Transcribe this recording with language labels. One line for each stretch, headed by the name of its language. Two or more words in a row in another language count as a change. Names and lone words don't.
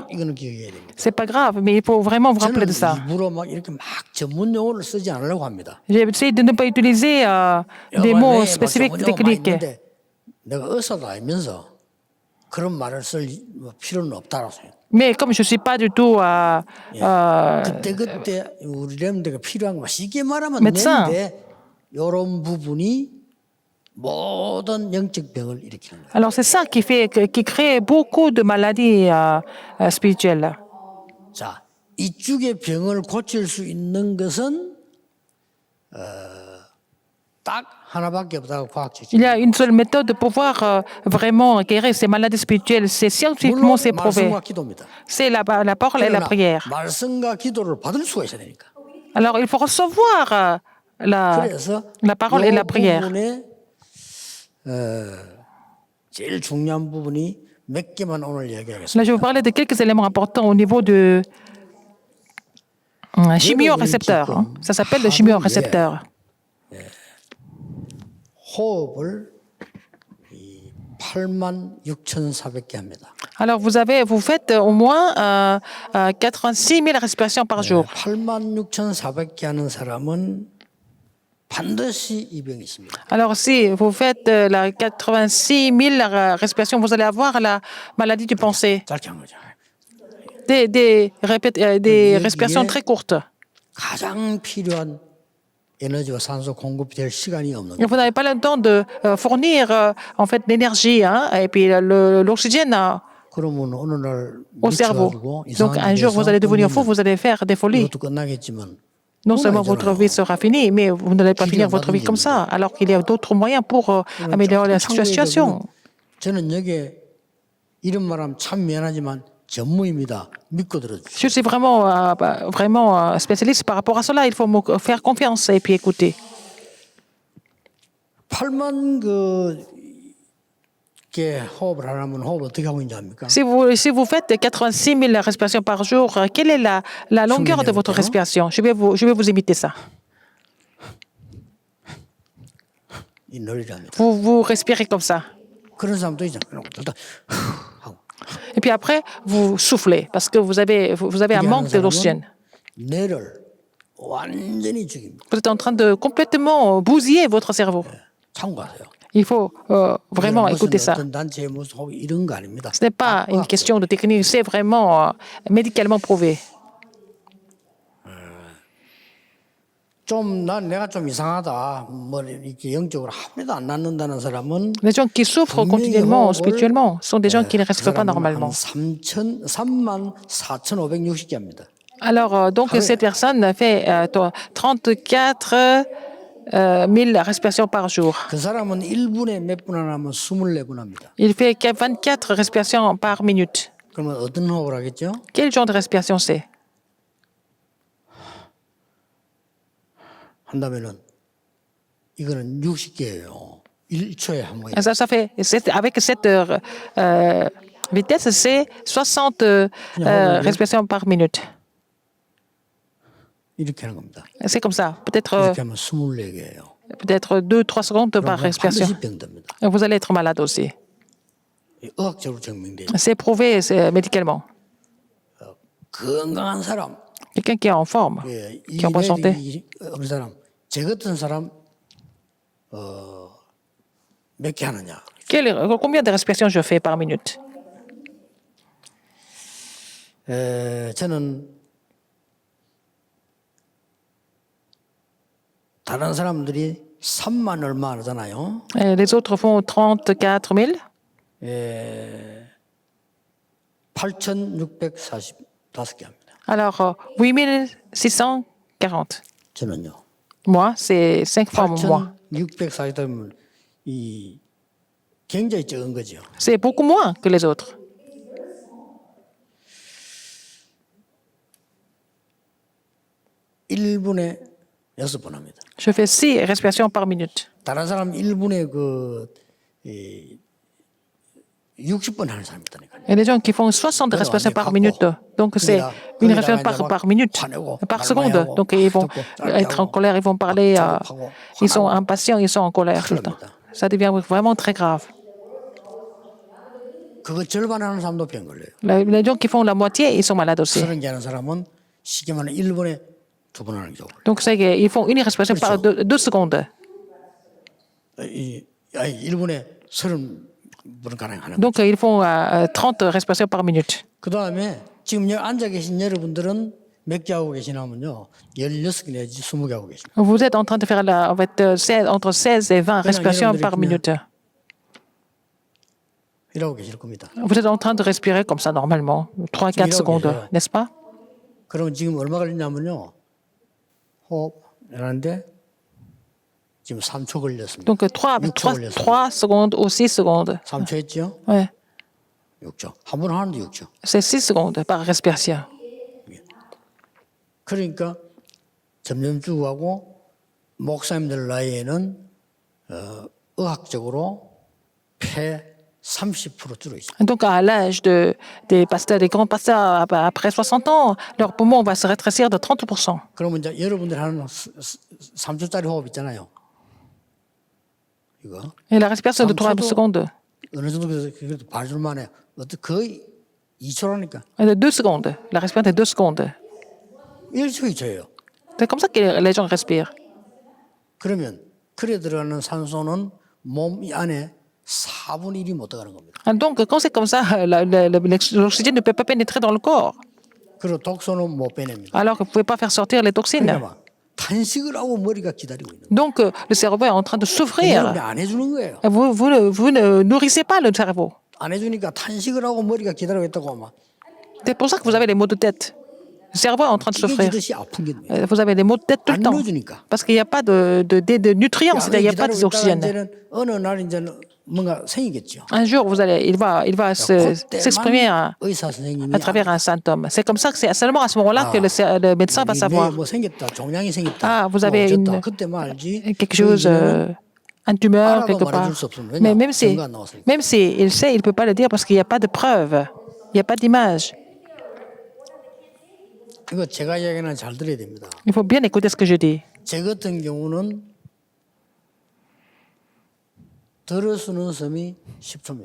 French: C'est pas grave, mais il faut vraiment vous rappeler de ça. J'ai essayé de ne pas utiliser des mots spécifiques techniques. Mais comme je ne suis pas du tout médecin,
Korean: 모든 영적 병을 일으키는 거예요.
French: Alors c'est ça qui crée beaucoup de maladies spirituelles.
Korean: 자, 이쪽의 병을 고칠 수 있는 것은 딱 하나밖에 없다고 과학적으로.
French: Il y a une seule méthode de pouvoir vraiment guérir ces maladies spirituelles. C'est scientifiquement
Korean: 물론
French: c'est prouvé.
Korean: 말씀과 기도입니다.
French: C'est la parole et la
Korean: 그러나
French: prière.
Korean: 말씀과 기도를 받을 수가 있어야 되니까.
French: Alors il faut recevoir
Korean: 그래서
French: la parole et
Korean: 이
French: la prière.
Korean: 부분에 제일 중요한 부분이 몇 개만 오늘
French: Là,
Korean: 얘기하겠습니다.
French: je vais vous parler de quelques éléments importants au niveau de chimiorécepteur. Ça s'appelle le chimiorécepteur.
Korean: 호흡을 86,400개 합니다.
French: Alors vous faites au moins 86 000 respirations par jour.
Korean: 86,400개 하는 사람은 반드시 이 병이 있습니다.
French: Alors si vous faites la 86 000 respirations, vous allez avoir la maladie du pensée.
Korean: 짧게 한 거죠.
French: Des respirations très courtes.
Korean: 가장 필요한 에너지와 산소 공급이 될 시간이 없는
French: Et
Korean: 거예요.
French: vous n'avez pas le temps de fournir en fait l'énergie et puis l'oxygène
Korean: 그러면 어느 날
French: au cerveau.
Korean: 미쳐가지고
French: Donc un jour vous allez devenir fou, vous allez faire des folies.
Korean: 이것도 끝나겠지만
French: Non seulement votre vie sera finie, mais vous n'allez pas finir votre vie comme ça, alors qu'il y a d'autres moyens pour améliorer la situation.
Korean: 저는 여기 이런 말하면 참 미안하지만 전무입니다. 믿고 들어주세요.
French: Je suis vraiment spécialiste par rapport à cela. Il faut me faire confiance et puis écouter.
Korean: 8만 개 호흡을 하려면 호흡 어떻게 하고 있는지 압니까?
French: Si vous faites 86 000 respirations par jour, quelle est la longueur de votre respiration? Je vais vous imiter ça.
Korean: 이 노래랍니다.
French: Vous respirez comme ça.
Korean: 그런 사람도 있잖아요. 일단 하고
French: Et puis après, vous soufflez parce que vous avez un manque d'oxygène.
Korean: 뇌를 완전히 죽입니다.
French: Vous êtes en train de complètement bousiller votre cerveau.
Korean: 참고하세요.
French: Il faut vraiment écouter ça.
Korean: 어떤 단체의 무슨 호흡 이런 거 아닙니다.
French: Ce n'est pas une question de technique, c'est vraiment médicalement prouvé.
Korean: 내가 좀 이상하다. 뭐 이렇게 영적으로 하나도 안 낫는다는 사람은
French: Les gens qui souffrent quotidiennement, spirituellement, sont des gens qui ne respirent pas normalement.
Korean: 34,560개 합니다.
French: Alors, donc, cette personne fait 34 000 respirations par jour.
Korean: 그 사람은 1분에 몇 분 하면 24분 합니다.
French: Il fait 24 respirations par minute.
Korean: 그러면 어떤 호흡을 하겠죠?
French: Quel genre de respiration c'est?
Korean: 한다면은 이거는 60개예요. 1초에 한 번.
French: Ça fait, avec cette vitesse, c'est 60 respirations par minute.
Korean: 이렇게 하는 겁니다.
French: C'est comme ça. Peut-être
Korean: 이렇게 하면 24개예요.
French: 2-3 secondes par respiration.
Korean: 반드시 병듭니다.
French: Vous allez être malade aussi.
Korean: 의학적으로 증명돼요.
French: C'est prouvé médicalement.
Korean: 건강한 사람,
French: Quelqu'un qui est en forme,
Korean: 이
French: qui est en bonne santé.
Korean: 내력이 없는 사람, 제 같은 사람 몇 개 하느냐?
French: Combien de respirations je fais par minute?
Korean: 저는 다른 사람들이 3만 얼마 하잖아요.
French: Les autres font 34 000.
Korean: 8,645개 합니다.
French: Alors, 8640.
Korean: 저는요.
French: Moi, c'est 5 fois moins.
Korean: 8,640면 이 굉장히 적은 거죠.
French: C'est beaucoup moins que les autres.
Korean: (1분에 6번) 합니다.
French: Je fais 6 respirations par minute.
Korean: 다른 사람 1분에 60번 하는 사람이 있다니까요.
French: Il y a des gens qui font 60 respirations par minute. Donc, c'est une respiration par minute, par seconde. Donc, ils vont être en colère, ils vont parler, ils sont impatients, ils sont en colère tout le temps. Ça devient vraiment très grave.
Korean: 그거 절반 하는 사람도 병 걸려요.
French: Les gens qui font la moitié, ils sont malades aussi.
Korean: 30개 하는 사람은 쉽게 말하면 1분에 2번 하는 경우.
French: Donc, ils font une respiration par 2 secondes.
Korean: 1분에 30번 가량 하는.
French: Donc, ils font 30 respirations par minute.
Korean: 그 다음에 지금 여기 앉아 계신 여러분들은 몇 개 하고 계시냐면요. 16개 내지 20개 하고 계십니다.
French: Vous êtes en train de faire entre 16 et 20 respirations par minute.
Korean: 이러고 계실 겁니다.
French: Vous êtes en train de respirer comme ça normalement, 3-4 secondes, n'est-ce pas?
Korean: 그럼 지금 얼마 걸리냐면요. 호흡 하는데 지금 3초 걸렸습니다.
French: Donc 3 secondes ou 6 secondes.
Korean: 3초 했죠?
French: Ouais.
Korean: 6초. 한 번 하는데 6초.
French: C'est 6 secondes par respiration.
Korean: 그러니까 점점 죽어가고 목사님들 나이에는 의학적으로 폐 30% 줄어 있어요.
French: Donc, à l'âge des pasteurs, des grands pasteurs, après 60 ans, leur poumon va se rétrécir de 30%.
Korean: 그러면 이제 여러분들 하는 3초짜리 호흡 있잖아요. 이거
French: Et la respiration de 3 secondes,
Korean: 어느 정도 그래도 반줄만에 거의 2초라니까.
French: de 2 secondes. La respiration est 2 secondes.
Korean: 1초 2초예요.
French: C'est comme ça que les gens respirent.
Korean: 그러면 그래 들어가는 산소는 몸 안에 4분의 1이 못 들어가는 겁니다.
French: Donc, quand c'est comme ça, l'oxygène ne peut pas pénétrer dans le corps.
Korean: 그리고 독소는 못 빼냅니다.
French: Alors que vous ne pouvez pas faire sortir les toxines.
Korean: 그러니까 막 탄식을 하고 머리가 기다리고 있는 거예요.
French: Donc, le cerveau est en train de souffrir.
Korean: 여러분이 안 해주는 거예요.
French: Vous ne nourrissez pas le cerveau.
Korean: 안 해주니까 탄식을 하고 머리가 기다리고 있다고 막
French: C'est pour ça que vous avez les maux de tête. Le cerveau est en train de souffrir.
Korean: 깨지듯이 아픈 게 뭐예요?
French: Vous avez des maux de tête tout le
Korean: 안
French: temps.
Korean: 넣어주니까.
French: Parce qu'il n'y a pas de nutriments, c'est-à-dire il n'y a pas d'oxygène.
Korean: 이제는 어느 날 이제는 뭔가 생기겠죠.
French: Un jour, il va s'exprimer à
Korean: 의사 선생님이
French: travers un symptôme. C'est comme ça que c'est seulement à ce moment-là que le médecin va savoir.
Korean: 뭐 생겼다, 종양이 생겼다.
French: Ah, vous avez
Korean: 어쨌다. 그때만 알지.
French: quelque chose, une tumeur quelque
Korean: 알아도
French: part.
Korean: 말해줄 수 없습니다.
French: Mais
Korean: 왜냐? 증거 안 나왔으니까.
French: même si il sait, il ne peut pas le dire parce qu'il n'y a pas de preuve, il n'y a pas d'image.
Korean: 이거 제가 이야기는 잘 들어야 됩니다.
French: Il faut bien écouter ce que je dis.
Korean: 제 같은 경우는 들어 쓰는 숨이 10초입니다.